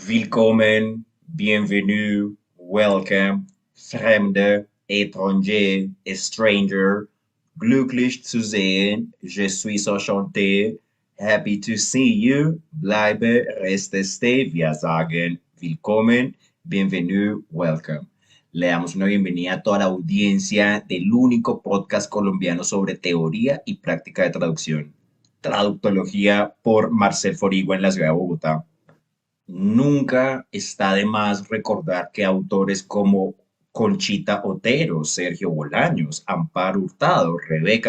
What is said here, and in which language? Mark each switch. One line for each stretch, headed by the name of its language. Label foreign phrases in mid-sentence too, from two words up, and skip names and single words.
English: Willkommen, bienvenue, welcome, Fremde, étranger, stranger,
German: glücklich zu sehen,
French: je suis enchanté,
English: happy to see you,
German: bleibe, reste, stay, wir sagen willkommen, bienvenue,
English: welcome.
Spanish: Le damos una bienvenida a toda la audiencia del único podcast colombiano sobre teoría y práctica de traducción. Traductología por Marcel Forigua en la ciudad de Bogotá. Nunca está de más recordar que autores como Conchita Otero, Sergio Bolaños, Amparo Hurtado, Rebecca